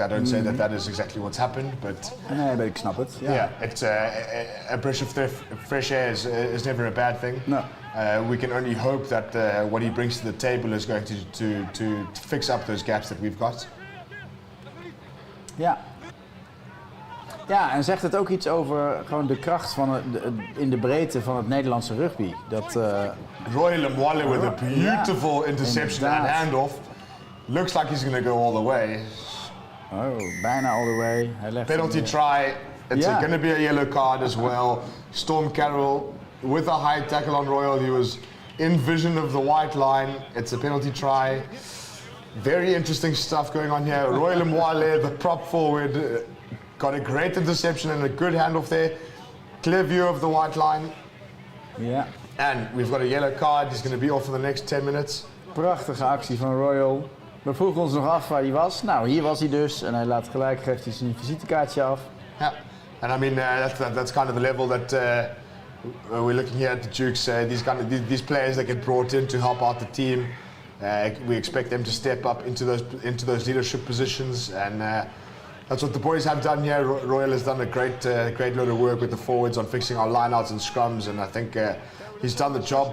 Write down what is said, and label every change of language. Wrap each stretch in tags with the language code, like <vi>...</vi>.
<en>I don't say that is exactly what's happened, but</en> <nl>Nee, maar ik snap het. Ja.</nl> <en>yeah, it's a breath of fresh air is never a bad thing. No. We can only hope that what he brings to the table is going to fix up those gaps that we've got.</en> <nl>Ja. Ja, en zegt het ook iets over gewoon de kracht van in de breedte van het Nederlandse rugby. Dat,</nl> <en>Roy Lemwale with a beautiful interception and handoff. Looks like he's going to go all the way.</en> <nl>Oh, bijna</nl> <en>all the way.</en> <nl>Hij legt</nl> <en>Penalty try. It's going to be a yellow card as well. Storm Carroll with a high tackle on Royal. He was in vision of the white line. It's a penalty try. Very interesting stuff going on here. Roy Lemwale, the prop forward, got a great interception and a good handoff there. Clear view of the white line.</en> <nl>Ja.</nl> <en>And we've got a yellow card. He's going to be off for the next 10 minutes.</en> <nl>Prachtige actie van Royal. We vroegen ons nog af waar hij was. Nou, hier was hij dus. En hij laat gelijk, geeft hij zijn visitekaartje af.</nl> <en>Yeah, and I mean that's kind of the level that we're looking here at the Dukes. These players that get brought in to help out the team. We expect them to step up into those leadership positions, and that's what the boys have done here. Royal has done a great load of work with the forwards on fixing our lineouts and scrums, and I think he's done the job.</en>